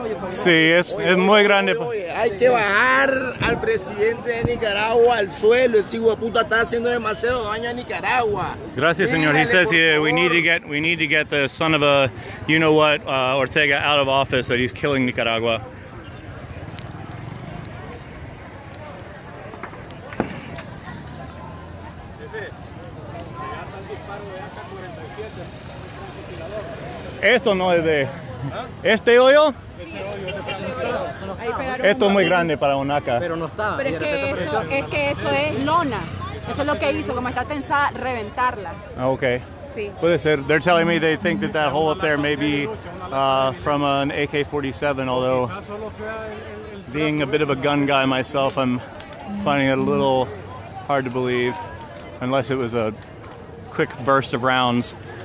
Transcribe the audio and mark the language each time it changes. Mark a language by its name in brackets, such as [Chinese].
[Spanish] Sí, es muy grande. Hay que bajar al presidente de Nicaragua al suelo. Ese hijo de puta está haciendo demasiado daño a Nicaragua. Gracias, señor. [English] He says we need to get the son of a you know what Ortega out of office. That he's killing Nicaragua. [Spanish] Esto no es de... ¿Este hoyo? Esto es muy grande para una AK. Pero no está. Pero es que eso es lona. Eso es lo que hizo, como está tensada, reventarla. [English] Okay. [Spanish] Sí. Puede ser. [English] They're telling me they think that hole up there may be from an AK-47, although being a bit of a gun guy myself, I'm finding it a little hard to believe, unless it was a quick burst of rounds.